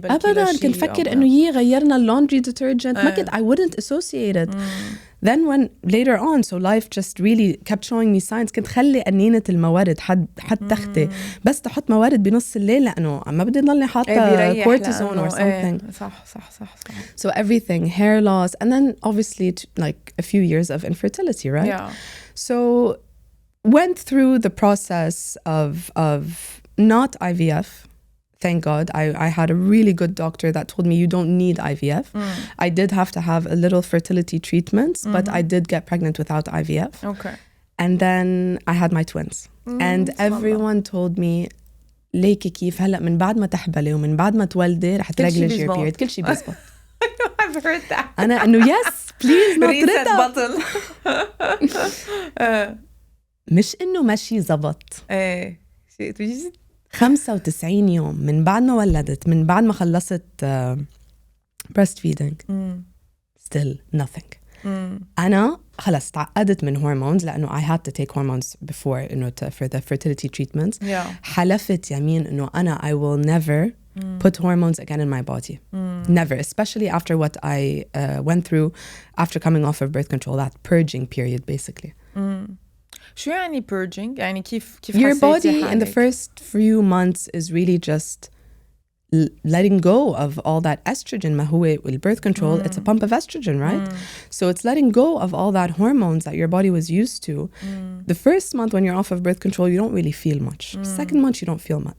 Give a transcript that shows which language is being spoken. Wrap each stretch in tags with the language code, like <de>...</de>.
<ar>ابدا كنت فكر انه غيرنا اللوندري ديترجنت ما كنت</ar> <en>I wouldn't associate it. Then when later on so life just really kept showing me signs</en> <ar>كنت خلي قنينة الموارد حد تختي بس تحط موارد بنص الليل لانه ما بدي ضلني حاطه</ar> <en>cortisone or something.</en> <ar>صح.</ar> <en>So everything, hair loss, and then obviously like a few years of infertility, right? Yeah. So went through the process of not IVF. Thank God. I had a really good doctor that told me you don't need IVF. I did have to have a little fertility treatments, but I did get pregnant without IVF. Okay. And then I had my twins. And everyone told me</en> <ar>ليكي كيف هلأ من بعد ما تحبلي ومن بعد ما تولدي رح ترجلي</ar> <en>your period.</en> <ar>كل شيء بيزبط.</ar> <en>I've heard that.</en> <ar>أنا إنه</ar> <en>yes please not reset button.</en> <ar>مش إنه ماشي زبط. ايه 95 يوم من بعد ما ولدت، من بعد ما خلصت breastfeeding.</ar> <en>Still nothing.</en> <ar>أنا خلاص تعقدت من</ar> <en>hormones لأنه I had to take hormones before إنه for the fertility treatments.</en> <ar>حلفت يمين إنه أنا</ar> <en>I will never put hormones again in my body. Never, especially after what I went through after coming off of birth control, that purging period basically.</en> <ar>شو يعني purging؟ يعني كيف</ar> <en>Your body in the first few months is really just letting go of all that estrogen. ما هو with birth control, it's a pump of estrogen, right? So it's letting go of all that hormones that your body was used to. The first month when you're off of birth control, you don't really feel much. Second month, you don't feel much.</en>